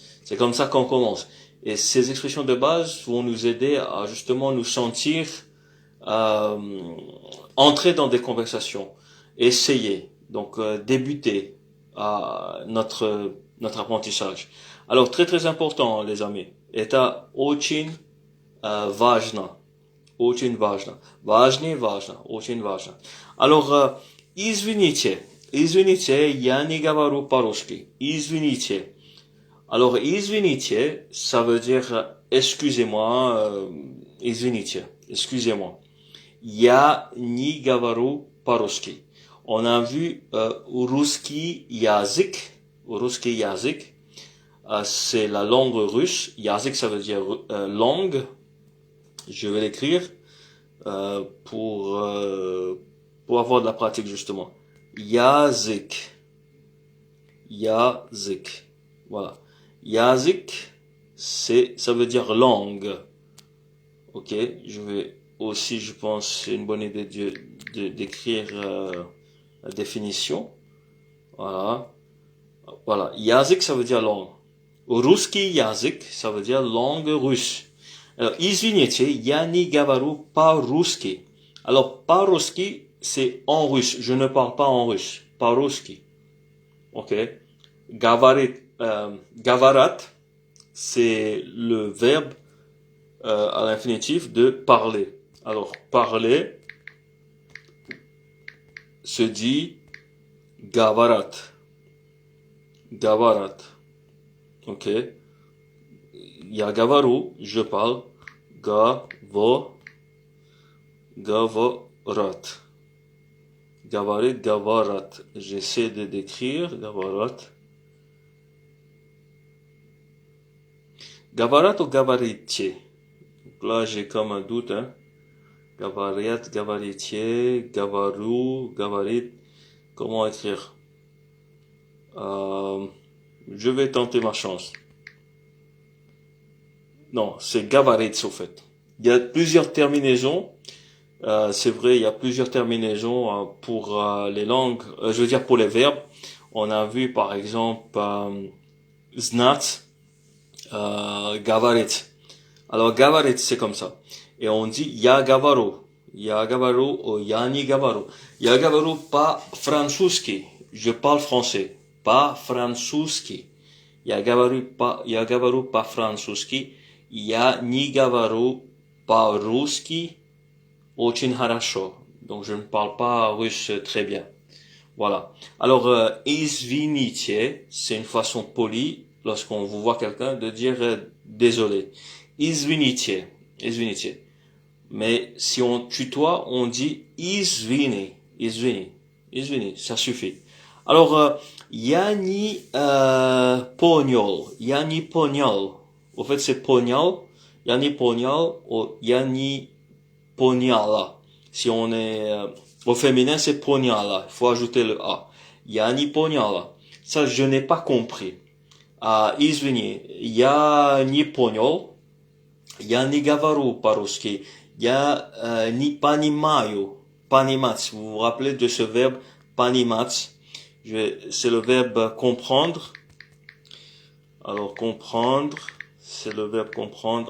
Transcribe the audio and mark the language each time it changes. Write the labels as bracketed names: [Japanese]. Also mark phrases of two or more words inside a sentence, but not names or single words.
[French] C'est comme ça qu'on commence. Et ces expressions de base vont nous aider à justement nous sentir euh, entrer dans des conversations, essayer, donc débuter à notre apprentissage. Alors très très important les amis. [Russian] Это очень важно. Очень важно. Важнее важно. Очень важно. Alors, извините. Извините, я не говорю по-русски. Извините. [French] Alors, извините, ça veut dire excusez-moi, извините, excusez-moi. [Russian] Я не говорю по-русски. [French] On a vu [Russian] русский язык, [French] c'est la langue russe. Язык, ça veut dire langue. Je vais l'écrire pour avoir de la pratique justement. [Russian] Язык. Язык. [French] Voilà. Язык, ça veut dire langue. Ok, je vais aussi, je pense, c'est une bonne idée d'écrire la définition. Voilà. Voilà. Язык, ça veut dire langue. [Russian] Русский язык, [French] ça veut dire langue russe. Alors, [Russian] извините, я не говорю по-русски. [French] Alors, по-русски, c'est en russe. Je ne parle pas en russe. [Russian] По-русски. Ok. Говорят, [French] c'est le verbe à l'infinitif de parler. Alors, parler se dit говорят. [Russian] Говорят. Ok. Я говорю, [French] je parle. [Russian] Говорят. Говорит, говорят. [French] J'essaie de décrire. [Russian] Говорят. Говорят ou говорите? [French] Donc là, j'ai comme un doute, hein. [Russian] Говорят, говорите, говорю, говорит. [French] Comment écrire? Je vais tenter ma chance. Non, c'est говорить au fait. Il y a plusieurs terminaisons. C'est vrai, il y a plusieurs terminaisons pour les langues. Je veux dire pour les verbes. On a vu par exemple [Russian] знать, говорить. [French] Alors говорить c'est comme ça. Et on dit [Russian] я говорю. Я говорю ou я не говорю. Я говорю по-французски. [French] Je parle français. [Russian] По-французски. Я говорю по-французски. Я не говорю по-русски очень хорошо. [French] Donc je ne parle pas russe très bien. Voilà. Alors, извините, c'est une façon polie, lorsqu'on vous voit quelqu'un, de dire désolé. [Russian] Извините, извините. [French] Mais si on tutoie, on dit [Russian] извини, извини, извини, [French] ça suffit. Alors, [Russian] я не понял, я не понял. [French] Au fait, c'est [Russian] понял, я не понял, ou я не поняла. [French] Si on est au féminin, c'est поняла. Il faut ajouter le a. [Russian] Я не поняла. [French] Ça, je n'ai pas compris. [Russian] Извини, я не понял. Я не говорю по-русски. Я не понимаю. Понимать. [French] Vous vous rappelez de ce verbe понимать? C'est le verbe comprendre. Alors, comprendre, c'est le verbe comprendre.